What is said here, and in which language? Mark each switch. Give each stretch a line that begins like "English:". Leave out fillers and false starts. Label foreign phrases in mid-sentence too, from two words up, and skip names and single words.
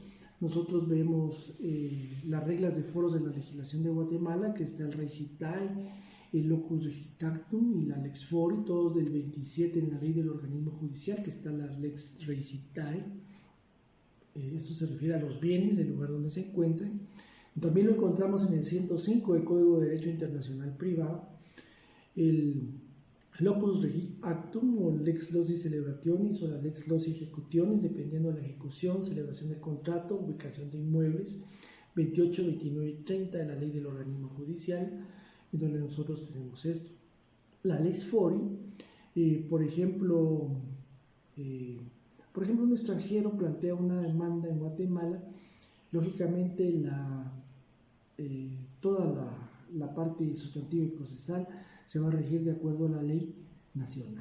Spanish: Nosotros vemos las reglas de foros de la legislación de Guatemala, que está el
Latin: Rei Citae,
Spanish: el
Latin: Locus Regitactum
Spanish: y la
Latin: Lex Fori,
Spanish: todos del 27 en la ley del organismo judicial, que está la
Latin: Lex Rei Citae.
Spanish: Esto se refiere a los bienes del lugar donde se encuentren. También lo encontramos en el 105 del Código de Derecho Internacional Privado, el
Latin: Locus Regit Actum
Spanish: o
Latin: Lex Loci Celebrationis
Spanish: o la
Latin: Lex Loci Ejecutionis,
Spanish: dependiendo de la ejecución, celebración del contrato, ubicación de inmuebles, 28, 29 y 30 de la ley del organismo judicial, en donde nosotros tenemos esto. La
Latin: Lex Fori,
Spanish: por ejemplo, un extranjero plantea una demanda en Guatemala, lógicamente toda la parte sustantiva y procesal se va a regir de acuerdo a la ley nacional.